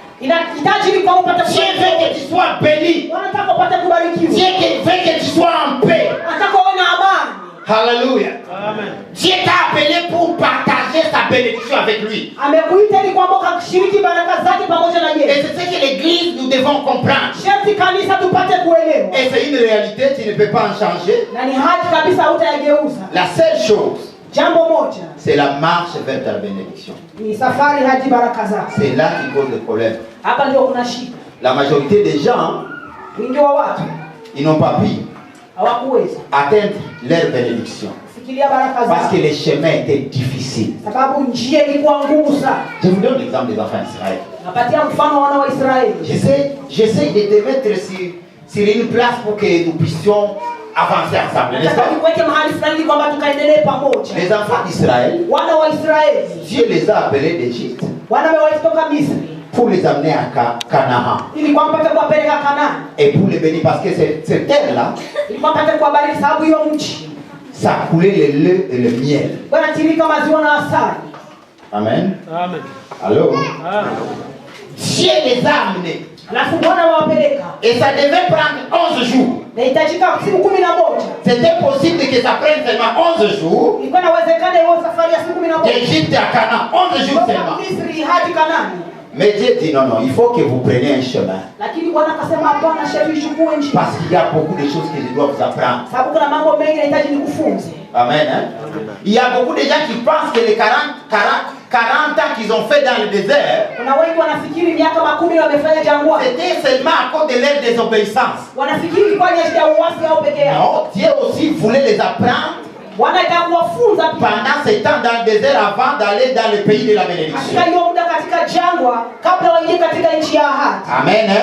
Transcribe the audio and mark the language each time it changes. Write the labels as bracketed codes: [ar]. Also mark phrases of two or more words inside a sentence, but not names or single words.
[sw] Inahitaji ni kwamba upate [fr] Dieu veut que tu sois béni. [sw] wanataka upate kubarikiwa. [fr] Dieu veut que tu sois en paix. [sw] Anataka uwe na amani. [fr] Alléluia. Dieu t'a appelé pour partager sa bénédiction avec lui. [sw] Amekuita ili kwamba ukashiriki baraka zake pamoja na [fr] Et [sw] yeye. [fr] c'est ce que l'église, nous devons comprendre. [sw] Sharti kanisa tupate kuelewa. [fr] Et c'est une réalité, tu ne peux pas en changer. [sw] Na ni haki kabisa hutayageuza. [fr] La seule chose, [sw] Jambo moja [fr] c'est la marche vers ta bénédiction. [sw] ni safari hadi baraka zako. [fr] C'est là qui cause le problème. [sw] Hapa ndio kuna shida. [fr] La majorité des gens, [sw] Wingi wa watu [fr] ils n'ont pas pu [sw] hawakuweza [fr] atteindre leur bénédiction. [sw] kufikiria baraka [fr] Parce que [sw] zao. [fr] les chemins étaient difficiles. [sw] Sababu njia ilikuwa ngumu sana. [fr] Je vous donne l'exemple des enfants d'Israël. [sw] Napatia mfano wana wa Israeli. [fr] J'essaie de te mettre sur une place pour que nous puissions avancer ensemble, n'est-ce [sw] Nataka [fr] pas? [sw] nikuweke mahali fulani kwamba tukaendelee pamoja. [fr] Les enfants d'Israël, [sw] Wana wa Israeli [fr] Dieu les a appelés d'Égypte [sw] wanamewahi kutoka Misri [fr] pour les amener à Canaan [sw] ili kwamba pate kuwapeleka Kanaani. [fr] et pour les bénir parce que cette terre-là, [sw] Ili kwamba pate kuwabariki sababu hiyo nchi [fr] ça coulait le lait et le miel. [sw] wanatirika maziwa na asali. [fr] Amen. [sw] Amen. [fr] Allô? [sw] Amen. [fr] Dieu les a amenés [sw] Alafu Bwana wawapeleka. [fr] et ça devait prendre 11 jours. [sw] Nahitajika siku 11. [fr] C'était possible que ça prenne seulement 11 jours [sw] Ilikuwa inawezekana hiyo safari ya siku 11. [fr] d'Égypte à Canaan. 11 jours [sw] Kutoka [fr] seulement. [sw] Misri hadi Kanaani. [fr] Mais Dieu dit non, non, il faut que vous preniez un chemin. [sw] Lakini Bwana akasema hapana, sharti ichukue njia. [fr] Parce qu'il y a beaucoup de choses que je dois vous apprendre. [sw] Sababu kuna mambo mengi nahitaji nikufunze. [fr] Amen. Hein? Il y a beaucoup de gens qui pensent que les 40 ans qu'ils ont fait dans le désert, [sw] Kuna wengi wanafikiri miaka 10 wamefanya jangwani. [fr] c'était seulement à cause de leur désobéissance. [sw] Wanafikiri kwa ajili ya uasi au peke yao. [fr] Non, Dieu aussi voulait les apprendre [sw] Bwana alitaka kuwafunza pia. [fr] pendant ce temps dans le désert avant d'aller dans le pays de la [sw] Katika [fr] bénédiction. [sw] hiyo muda katika jangwa kabla waingie katika nchi ya ahadi. [fr] Amen. Hein?